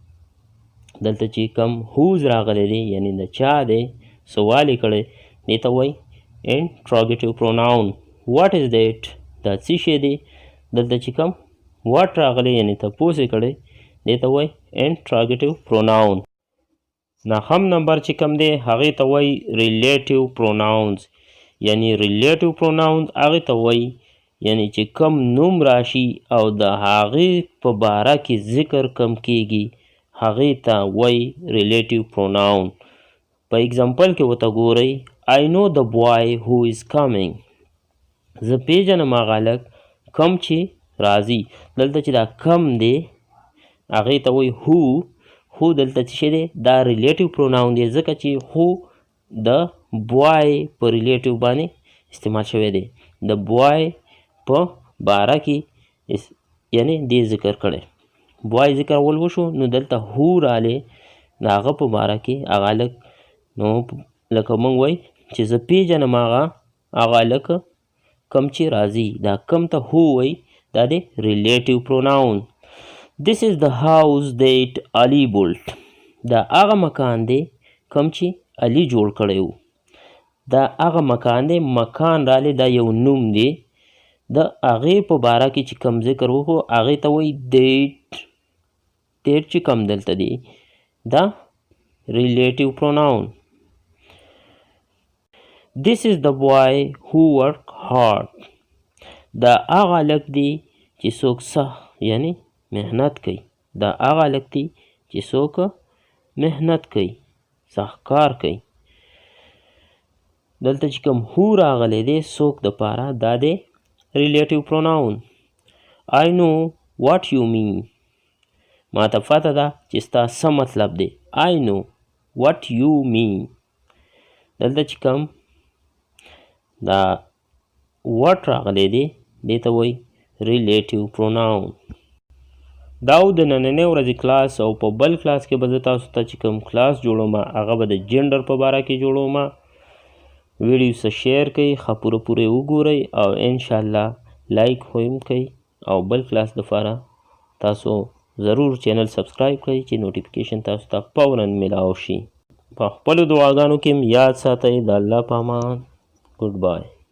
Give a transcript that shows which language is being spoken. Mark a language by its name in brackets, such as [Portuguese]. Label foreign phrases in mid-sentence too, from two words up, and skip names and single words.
[Pashto] دلته چې کوم whose راغلی دی یعنی د چا دی سوال یې کړی دې ته وایي [English] interrogative pronoun what is that [Pashto] دا څه شی دی دلته چې کوم what راغلی یعنی تپوس یې کړی دې ته وایي [English] interrogative pronoun [Pashto] نهم نمبر چې کوم دی هغې ته وایي [English] relative pronouns [Pashto] یعنی [English] relative pronouns [Pashto] هغې ته وایي یعنی چې کم نوم راشي او د هغې په باره کې ذکر کم کیږي هغې ته وایي [English] relative pronoun [Pashto] په اگزامپل کې ورته ګورئ [English] I know the boy who is coming [Pashto] زه پیژنم هغه هلک کم چې راځي دلته چې دا کم دی هغې ته وایي who دلته څه شی دی دا [English] relative pronoun [Pashto] دی ځکه چې who د boy په relative باندې استعمال شوی دی د boy په باره کې یعنی دې ذکر کړی boy ذکر اول وشو نو دلته who رالی د هغه په باره کې هغه هلک نو لکه موږ وایي چې زه پیژنم هغه هلک کم چې راځي دا کم ته who وایي دا دی [English] relative pronoun This is the house that Ali built [Pashto] دا هغه مکان دی کم چې علي جوړ کړی و دا هغه مکان دی مکان رالی دا یو نوم دی د هغې په باره کې چې کم ذکر وکړو هغې ته وایي that چې کم دلته دی دا [English] relative pronoun This is the boy who work hard [Pashto] دا هغه هلک دی چې څوک سخت یعنی محنت کوي دا هغه هلک دی چې څوک محنت کوي سخت کار کوي دلته چې کوم who راغلی دی څوک دپاره دا دی [English] relative pronoun I know what you mean [Pashto] ما ته پته ده چې ستا څه مطلب دی I [English] know what you mean [Pashto] دلته چې کوم دا what راغلی دی دې ته وایي [English] relative pronoun [Pashto] دا و د نننۍ ورځې کلاس او په بل کلاس کې به زه تاسو ته چې کوم کلاس جوړوم هغه به د جنډر په باره کې جوړوم ویډیو څه شیر کوئ ښه پوره پورې وګورئ او انشاءالله لایک هم کوئ او بل کلاس دپاره تاسو ضرور [English] channel subscribe [Pashto] کړئ چې نوټیفیکیشن تاسو ته فوراً میلاو شي په خپلو دعاګانو کې یاد ساتئ د الله په امان ګډ بای